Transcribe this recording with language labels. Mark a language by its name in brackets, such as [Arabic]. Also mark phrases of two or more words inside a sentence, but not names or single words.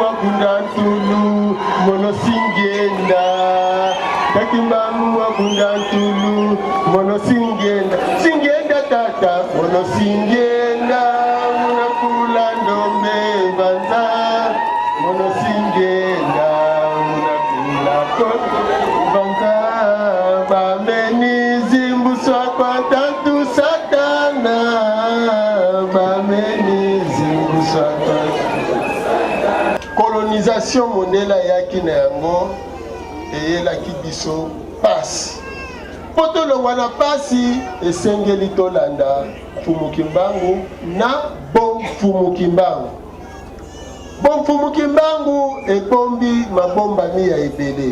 [Kongo] wakunda ntulu mono singenda takimbangu wakunda ntulu mono singenda tata mono singenda munakula ndombe banza mono singenda munakula banza bameni zimbuswa kwa tatu satana bameni zimbuswa kwa [Lingala] colonisation mondela yaki na yango eyelaki biso pasi poto longwana pasi esengeli tolanda Mfumukimbangu na Bon Mfumukimbangu. Bon Mfumukimbangu ebombi mabomba mi ya ebele.